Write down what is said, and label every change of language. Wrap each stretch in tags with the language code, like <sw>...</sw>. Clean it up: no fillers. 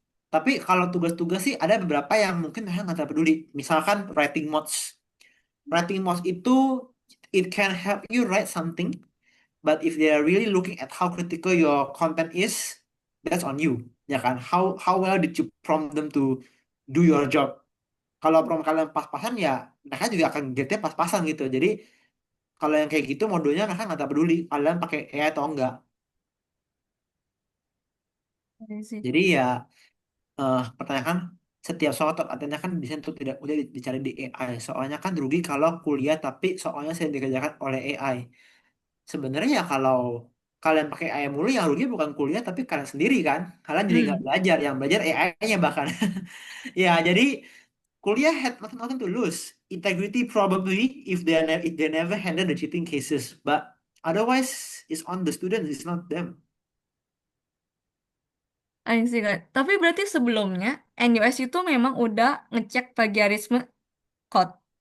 <id>Tapi kalau tugas-tugas sih ada beberapa yang mungkin mereka nggak terlalu peduli. Misalkan writing mods. Writing mods itu</id> <en>it can help you write something, but if they are really looking at how critical your content is, that's on you.</en> <id>Ya kan?</id> <en>How well did you prompt them to do your job?</en> <id>Kalau prompt kalian pas-pasan ya mereka juga akan getnya pas-pasan gitu. Jadi kalau yang kayak gitu modulnya mereka nggak terlalu peduli kalian pakai AI atau enggak.</id> <en>I see.</en> <id>Jadi ya pertanyakan. setiap soal atenya kan bisa tuh tidak udah dicari di AI. Soalnya kan rugi kalau kuliah tapi soalnya saya dikerjakan oleh AI. Sebenarnya ya kalau kalian pakai AI mulu yang rugi bukan kuliah tapi kalian sendiri kan. Kalian jadi nggak Hmm. belajar, yang belajar AI-nya bahkan. Ya, jadi kuliah</id> <en>had nothing to lose. Integrity probably if they never handle the cheating cases, but otherwise it's on the students, it's not them. I see, Kak.</en> <id>Tapi berarti sebelumnya NUS itu memang udah ngecek plagiarisme code.</id>